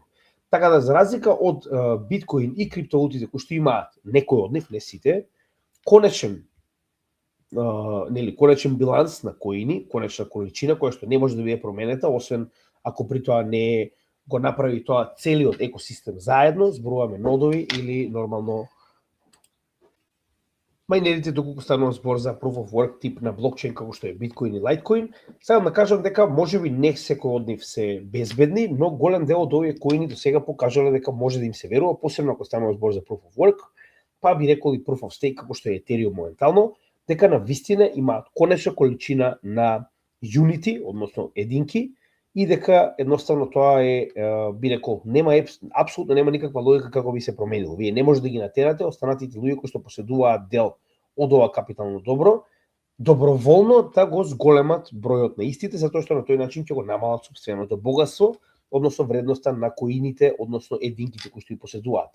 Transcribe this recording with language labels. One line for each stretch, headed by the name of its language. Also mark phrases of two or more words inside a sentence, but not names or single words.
Macedonian: Така да, за разлика од биткоин и криптовалутите кои што имаат некои од нив, не сите, конечен биланс на коини, конечна количина која што не може да биде променета, освен ако при тоа не го направи тоа целиот екосистем заедно, зборуваме нодови или нормално мајнерите, доколку станува збор за
English: proof of work
Macedonian: тип на блокчейн како што е биткоин и лайткоин. Сега да кажам дека можеби не секој од нив се безбедни, но голем дел од овие коини до сега покажале дека може да им се верува, посебно ако станува збор за
English: proof of work,
Macedonian: па би рекол и
English: proof of stake
Macedonian: како што е Ethereum моментално, дека на вистина имаат конечна количина на unity, односно единки, и дека едноставно тоа е, би рекол, апсолутно нема никаква логика како би се променило. Вие не може да ги натерате останатите луѓе кои што поседуваат дел од ова капитално добро, доброволно да го зголемат бројот на истите, затоа што на тој начин ќе го намалат сопственото богатство, односно вредноста на коините, односно единките кои што ги поседуваат.